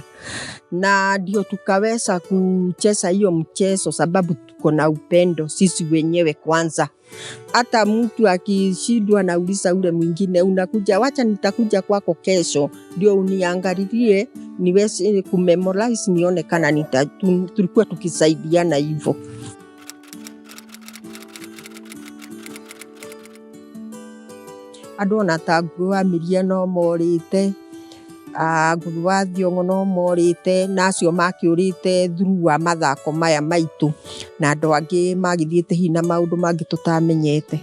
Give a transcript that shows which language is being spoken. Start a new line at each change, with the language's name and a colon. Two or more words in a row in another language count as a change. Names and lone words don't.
Swahili: Na ndio tukaweza kucheza hiyo mchezo, sababu tuko na upendo sisi wenyewe kwanza. Hata mtu akishindwa anauliza ule mwingine, unakuja, wacha nitakuja kwako kesho ndio uniangalilie niweze kumemorize nione kana tulikuwa tukisaidiana hivyo.
Kikuyu: Andũ ona ta Ngũgĩ wa Mĩria no morĩte, Ngũgĩ wa Thiong'o no morĩte, na acio makĩũrĩte through wa mathako maya maitũ, na andũ angĩ magĩthiĩte hihi na maũndũ mangĩ tũtamenyete.